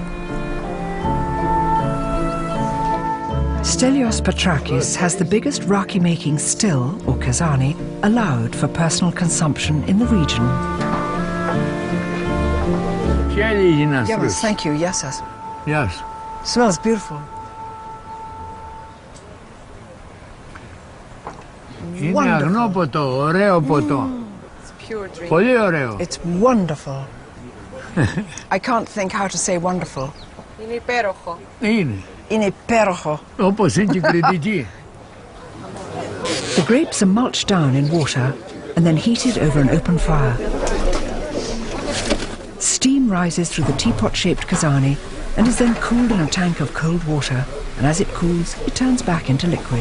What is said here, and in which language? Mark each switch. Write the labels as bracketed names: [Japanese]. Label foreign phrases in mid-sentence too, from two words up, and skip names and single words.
[English] Stelios Patrakis has the biggest raki-making still, or kazani, allowed for personal consumption in the region. Yes, thank you. Yes, yes. Yes. Smells beautiful. [Greek] Είναι αγνό ποτό, ωραίο ποτό. Πολύ ωραίο. [English] It's wonderful. I can't think how to say wonderful. [Greek] Είναι υπέροχο. Είναι. Είναι υπέροχο. Όπως είναι και κριτική. [English] The grapes are mulched down in water and then heated over an open fire. Steam rises through the teapot-shaped kazani and is then cooled in a tank of cold water, and as it cools, it turns back into liquid.